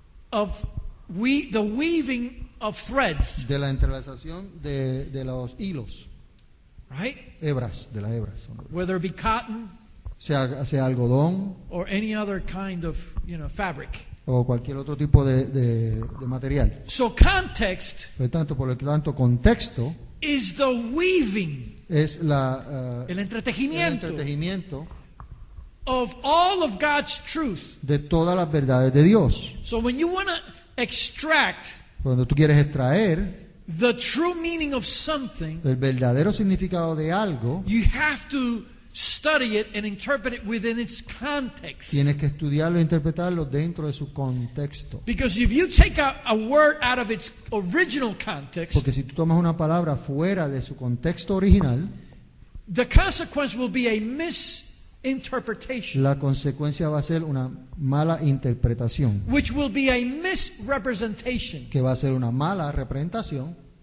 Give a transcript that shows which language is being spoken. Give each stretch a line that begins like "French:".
English: of the weaving of threads,
Spanish: de la entrelazación de los hilos,
English: right?
Spanish: hebras, de las hebras.
English: Whether it be cotton
Spanish: Sea algodón
English: or any other kind of, fabric.
Spanish: o cualquier otro tipo de material.
English: So context
Spanish: Por lo tanto, contexto
English: is the weaving,
Spanish: es el el entretejimiento entretenimiento
English: of all of God's truth.
Spanish: de todas las verdades de Dios.
English: So when you want to extract
Spanish: Cuando tú quieres extraer
English: the true meaning of something,
Spanish: el verdadero significado de algo,
English: you have to study it and interpret it within its context.
Spanish: tienes que estudiarlo e interpretarlo dentro de su contexto.
English: Because if you take a word out of its original context,
Spanish: Porque si tú tomas una palabra fuera de su contexto original,
English: the consequence will be a misinterpretation,
Spanish: la consecuencia va a ser una mala interpretación,
English: which will be a misrepresentation.
Spanish: que va a ser una mala representación,